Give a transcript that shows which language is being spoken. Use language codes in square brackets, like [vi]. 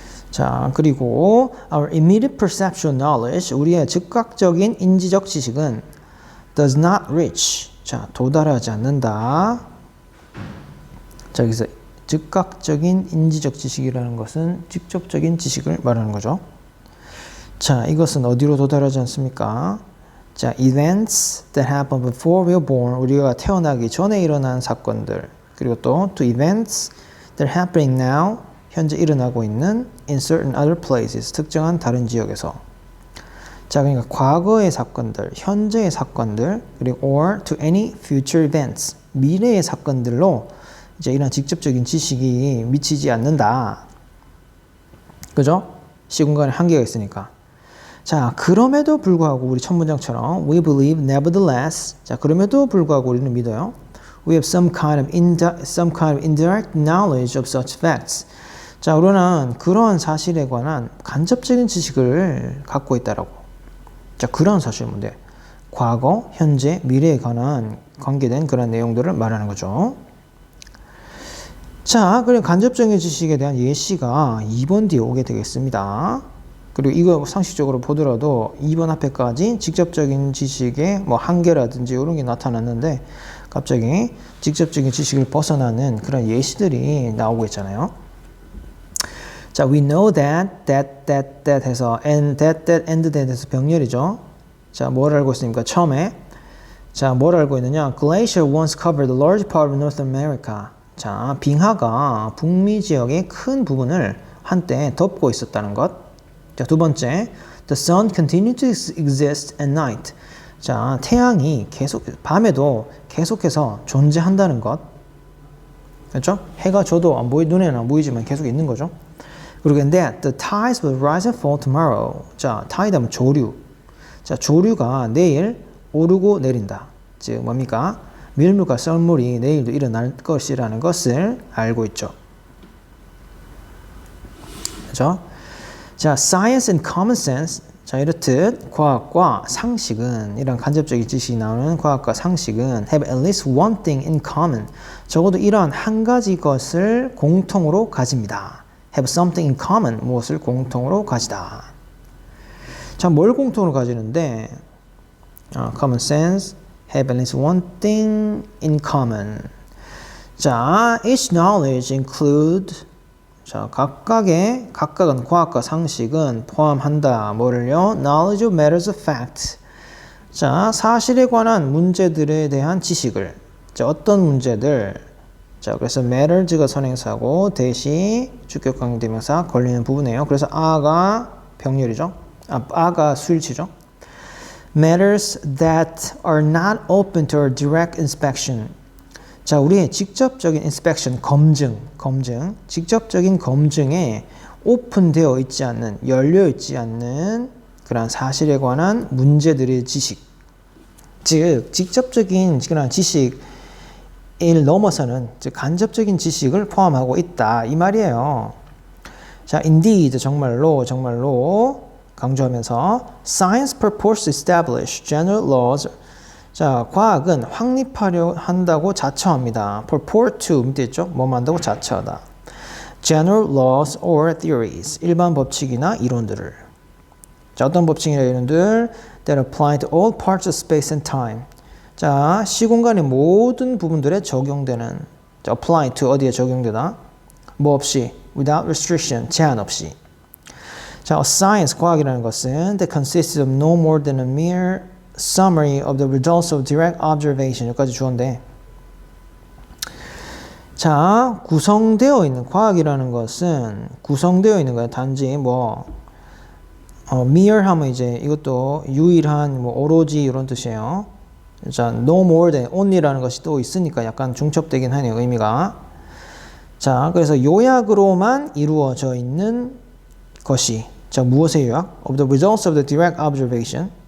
[ko] 자, 그리고 [en] our immediate perceptual knowledge, [ko] 우리의 즉각적인 인지적 지식은 [en] does not reach, [ko] 자, 도달하지 않는다. 자, 여기서 즉각적인 인지적 지식이라는 것은 직접적인 지식을 말하는 거죠. 자, 이것은 어디로 도달하지 않습니까? [en] 자, events that happen before we are born, [ko] 우리가 태어나기 전에 일어난 사건들, [en] 그리고 또 to events that are happening now, [ko] 현재 일어나고 있는 [en] in certain other places, [ko] 특정한 다른 지역에서. 자, 그러니까 과거의 사건들, 현재의 사건들, 그리고 [en] or to any future events, [ko] 미래의 사건들로 이제 이런 직접적인 지식이 미치지 않는다. 그죠? 시공간에 한계가 있으니까. 자, 그럼에도 불구하고 우리 첫 문장처럼 [en] we believe nevertheless. [ko] 자, 그럼에도 불구하고 우리는 믿어요. [en] We have some kind of indirect knowledge of such facts. [ko] 자, 우리는 그러한 사실에 관한 간접적인 지식을 갖고 있다라고. 자, 그러한 사실은 뭔데? 과거, 현재, 미래에 관한 관계된 그런 내용들을 말하는 거죠. 자, 그럼 간접적인 지식에 대한 예시가 2번 뒤에 오게 되겠습니다. 그리고 이거 상식적으로 보더라도 2번 앞에까지 직접적인 지식의 뭐 한계라든지 이런 게 나타났는데 갑자기 직접적인 지식을 벗어나는 그런 예시들이 나오고 있잖아요. 자, we know that 해서 and that 해서 병렬이죠. 자, 뭘 알고 있습니까? 처음에. 자, 뭘 알고 있느냐? [en] Glacier once covered a large part of North America. [ko] 자, 빙하가 북미 지역의 큰 부분을 한때 덮고 있었다는 것. 자, 두 번째, [en] the sun continued to exist at night. [ko] 자, 태양이 밤에도 계속해서 존재한다는 것. 그렇죠? 해가 져도 눈에는 안 보이지만 계속 있는 거죠. [en] 그리고 that the tides will rise and fall tomorrow. 자, tide [ko] 하면 조류. 자, 조류가 내일 오르고 내린다. 즉 뭡니까? 밀물과 썰물이 내일도 일어날 것이라는 것을 알고 있죠. 그죠? [en] 자, science and common sense. [ko] 자, 이렇듯 과학과 상식은, 이런 간접적인 지식이 나오는 과학과 상식은 [en] have at least one thing in common. [ko] 적어도 이러한 한 가지 것을 공통으로 가집니다. [en] have something in common. [ko] 무엇을 공통으로 가지다. 자, 뭘 공통으로 가지는데, [en] common sense, have at least one thing in common. [ko] 자, [en] each knowledge include, [ko] 자, 각각은 과학과 상식은 포함한다. 뭐를요? [en] knowledge of matters of fact. [ko] 자, 사실에 관한 문제들에 대한 지식을. 자, 어떤 문제들? 자, 그래서 matters가 선행사고 대시 주격 관계대명사 걸리는 부분이에요. 그래서 a가 병렬이죠. a가 수일치죠. [en] matters that are not open to our direct inspection. [ko] 자, 우리의 직접적인 inspection, 검증, 직접적인 검증에 오픈되어 있지 않는, 열려 있지 않는 그런 사실에 관한 문제들의 지식. 즉, 직접적인 그런 지식을 넘어서는, 즉, 간접적인 지식을 포함하고 있다. 이 말이에요. [en] 자, indeed, [ko] 정말로 강조하면서 [en] science purports to establish general laws. [ko] 자, 과학은 확립하려 한다고 자처합니다. purport to 밑에 있죠? 뭐 만다고 자처하다. [en] general laws or theories. [ko] 일반 법칙이나 이론들을. 자, 어떤 법칙이나 이론들 [en] that apply to all parts of space and time. [ko] 자, 시공간의 모든 부분들에 적용되는. 자, apply to 어디에 적용되다? 뭐 없이 [en] without restriction. [ko] 제한 없이. [en] 자, science, [ko] 과학이라는 것은 [en] that consists of no more than a mere summary of the results of direct observation. [ko] 여기까지 주어인데. 자, 구성되어 있는, 과학이라는 것은 구성되어 있는 거예요. 단지 mere 하면 이제 이것도 유일한, 오로지 이런 뜻이에요. 자, no more than, only라는 것이 또 있으니까 약간 중첩되긴 하네요, 의미가. 자, 그래서 요약으로만 이루어져 있는 것이, 자, 무엇의 요약? [en] Of the results of the direct observation.